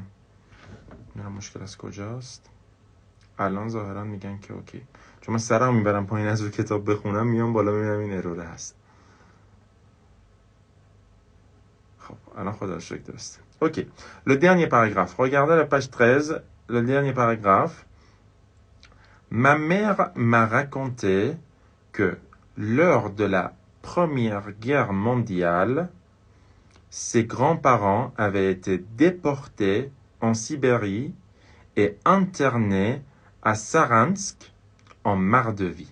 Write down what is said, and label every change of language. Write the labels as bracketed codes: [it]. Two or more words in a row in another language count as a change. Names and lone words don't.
[fa] نمیدونم مشکل از کجاست. الان ظاهرا میگن که اوکی، چون من سرم میبرم پایین از رو کتاب بخونم میام بالا میبینم این اروره هست. خب الان خدا رو شکر درسته. [fr] Ok, le dernier paragraphe. Regardez la page 13, le dernier paragraphe. Ma mère m'a raconté que lors de la Première Guerre mondiale, ses grands-parents avaient été déportés en Sibérie et internés à Saransk en Mordovie.